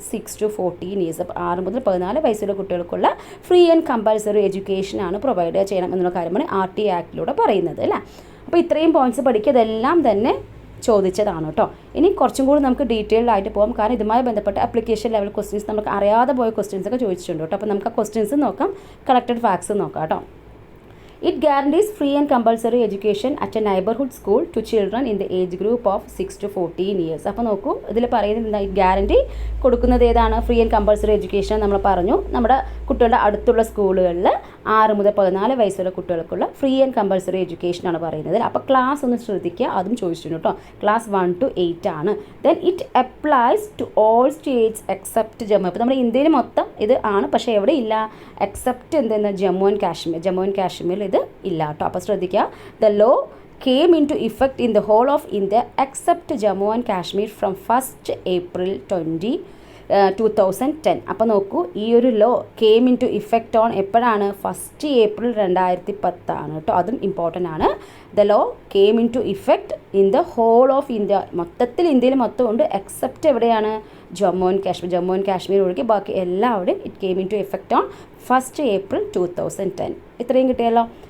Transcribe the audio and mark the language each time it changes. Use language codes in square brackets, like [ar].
[en] 6 to 14 years. [ml] അപ്പോൾ 6 മുതൽ 14 വയസ്സുള്ള കുട്ടികൾക്കുള്ള ഫ്രീ ആൻഡ് കമ്പൽസറി എഡ്യൂക്കേഷനാണ് പ്രൊവൈഡ് ചെയ്യണം എന്നുള്ള കാര്യമാണ് RTE ആക്ടിലൂടെ പറയുന്നത് അല്ലേ. അപ്പോൾ ഇത്രയും പോയിന്റ്സ് പഠിക്കുക. ഇതെല്ലാം തന്നെ ചോദിച്ചതാണ് കേട്ടോ. ഇനി കുറച്ചും കൂടി നമുക്ക് ഡീറ്റെയിൽഡ് ആയിട്ട് പോകാം. കാരണം ഇതുമായി ബന്ധപ്പെട്ട ആപ്ലിക്കേഷൻ ലെവൽ ക്വസ്റ്റ്യൻസ് നമുക്ക് അറിയാതെ പോയ ക്വസ്റ്റ്യൻസ് ഒക്കെ ചോദിച്ചിട്ടുണ്ട് കേട്ടോ. അപ്പോൾ നമുക്ക് ആ ക്വസ്റ്റ്യൻസ് നോക്കാം, കളക്റ്റഡ് ഫാക്ട്സ് നോക്കാം കേട്ടോ. [en] It guarantees free and compulsory education at a neighborhood school to children in the age group of 6 to 14 years. [ml] അപ്പോൾ നോക്കൂ, ഇതിൽ പറയുന്നത് ഗ്യാരണ്ടി കൊടുക്കുന്നത് ഏതാണ്? ഫ്രീ ആൻഡ് കമ്പൾസറി എഡ്യൂക്കേഷൻ നമ്മൾ പറഞ്ഞു. നമ്മുടെ കുട്ടികളുടെ അടുത്തുള്ള സ്കൂളുകളിൽ 6 മുതൽ 14 വയസ്സുള്ള കുട്ടികൾക്കുള്ള ഫ്രീ ആൻഡ് കമ്പൾസറി എഡ്യൂക്കേഷനാണ് പറയുന്നത്. അപ്പോൾ ക്ലാസ് ഒന്ന് ശ്രദ്ധിക്കുക, അതും ചോദിച്ചിട്ടുണ്ട് കേട്ടോ. ക്ലാസ് 1 to 8 ആണ്. [en] Then it applies to all states except Jammu. [ml] അപ്പോൾ നമ്മുടെ ഇന്ത്യയിൽ മൊത്തം ഇത് ആണ്, പക്ഷേ എവിടെ ഇല്ല? എക്സെപ്റ്റ് എന്തെന്ന്? ജമ്മു ആൻഡ് കാശ്മീർ ഇത് ഇല്ല കേട്ടോ. അപ്പോൾ ശ്രദ്ധിക്കുക. [en] The law came into effect in the whole of India except Jammu and Kashmir from 1st April 20 2010. [ml] അപ്പോൾ നോക്കൂ, ഈ ഒരു [en] law came into effect on [ml] എപ്പോഴാണ്? 1 ഏപ്രിൽ 2010 കേട്ടോ. അതും ഇമ്പോർട്ടൻ്റ് ആണ്. [en] the law came into effect in the whole of India, [ml] മൊത്തത്തിൽ ഇന്ത്യയിൽ മൊത്തം ഉണ്ട്, [en] except [ml] എവിടെയാണ്? [en] Jammu and Kashmir. Jammu and Kashmir [ml] ഒഴികെ ബാക്കി എല്ലാവരും [en] It came into effect on 1 April 2010. [ml] ഇത്രയും കിട്ടിയല്ലോ.